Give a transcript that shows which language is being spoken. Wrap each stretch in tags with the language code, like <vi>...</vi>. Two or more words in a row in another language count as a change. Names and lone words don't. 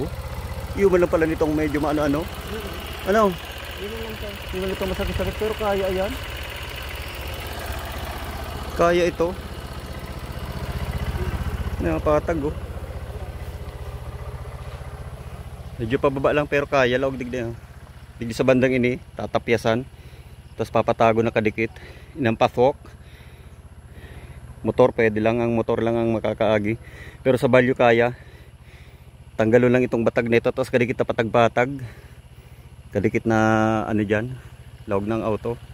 <tl>Yung man lang pala nitong medyo maano-ano. Ano? Yun lang to. Yung man itong masakit-sakit pero kaya yan. Kaya ito. Patag oh. Medyo pababa lang pero kaya.</tl> <bik>Lawag digdi oh. Digdi sa bandang ini, tatapyasan. Tapos papatago na kadikit. Inampasok. Motor, pwede lang.</bik> <tl>Ang motor lang ang makakaagi.</tl> <bik>Pero sa balyo kaya. Tanggalon lang itong batag nito. Tapos kadikit na patag-patag. Kadikit na ano dyan. Lawag ng auto.</bik>